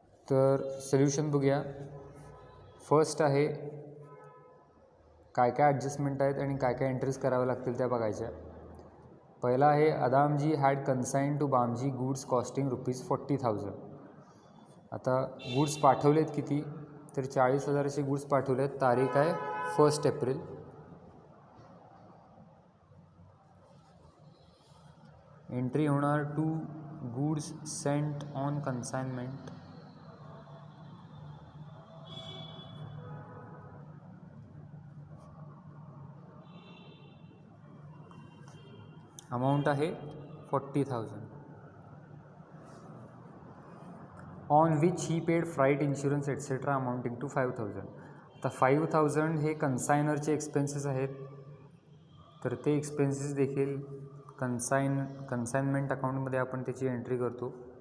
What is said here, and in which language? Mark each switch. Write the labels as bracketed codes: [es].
[mr] तर सोल्युशन बघूया. फर्स्ट आहे काय काय ॲडजस्टमेंट आहेत आणि काय काय एंट्रीज कराव्या लागतील त्या बघायच्या. पहिला आहे [en] Adamji had consigned to Bamji goods costing ₹40,000. [mr] आता गुड्स पाठवलेत किती, तर 40,000चे गुड्स पाठवलेत. तारीख आहे 1st एप्रिल. [en] entry [mr] होणार [en] To goods sent on consignment. [mr] Amount आहे 40,000. [en] On which he paid freight, insurance etcetera amounting to 5,000. [mr] आता 5,000 हे कन्सायनरचे एक्सपेन्सेस आहेत, तर ते एक्सपेन्सेस देखील कन्साइनमेंट अकाउंटमध्ये आपण त्याची एंट्री करतो.